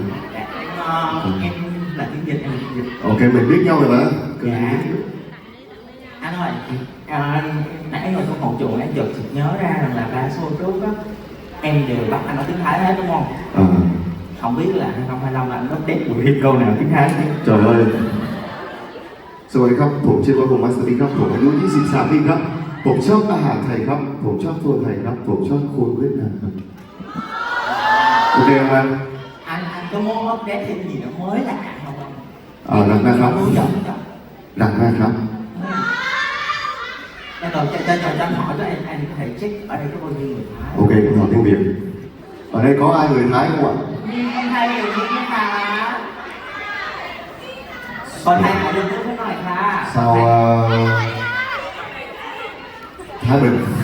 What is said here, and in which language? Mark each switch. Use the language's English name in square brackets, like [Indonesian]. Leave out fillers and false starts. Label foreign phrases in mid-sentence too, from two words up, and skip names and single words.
[Vietnamese] Em là tiếng Việt, em là tiếng Việt. Ok, mình biết nhau rồi mà. Dạ. Anh ơi, nãy ngồi trong phòng trường em chợt nhớ ra rằng là ba số trước đó em đều bắt anh nói tiếng Thái hết đúng không? Không biết là 2025 là anh update buổi thêm câu nào tiếng Thái không? Trời ơi. [Thai] สวัสดีครับผมชื่อว่าผมมาสติครับผมอายุ23ปีครับผมชอบอาหารไทยครับผมชอบโซนไทยครับผมชอบคนเวียดนามครับโอเคไหม [Vietnamese] Anh có muốn update thêm gì nữa mới lạ không? Đặt ra ครับ Muốn giọng không? [Thai] ดังมากครับ [Vietnamese] Cho anh hỏi cho anh có thể check ở đây có bao nhiêu người Thái. Ok,ผม hỏi tiếng Việt. Ở đây có ai người Thái không ạ? Không hay người Việt hả? Còn Thái hỏi được nước nói ค่ะ Sao Thái Bình?